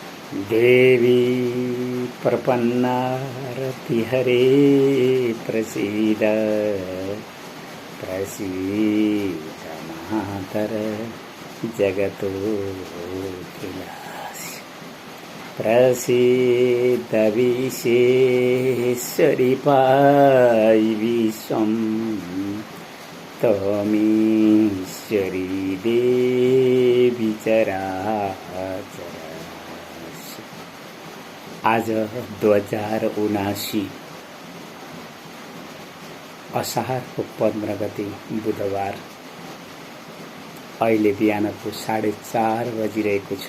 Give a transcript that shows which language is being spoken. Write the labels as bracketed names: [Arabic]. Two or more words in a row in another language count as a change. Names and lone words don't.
[Sanskrit] देवी प्रपन्नारतिहरे प्रसीद प्रसीद मातर जगतोऽखिलास्य प्रसीद विश्वेश्वरि पाहि विश्वं त्वमीश्वरी देवी चराचर। [Nepali] आज 2079 असारको 15 गते बुधबार अहिले बिहानको 4:30 बजिरहेको छ।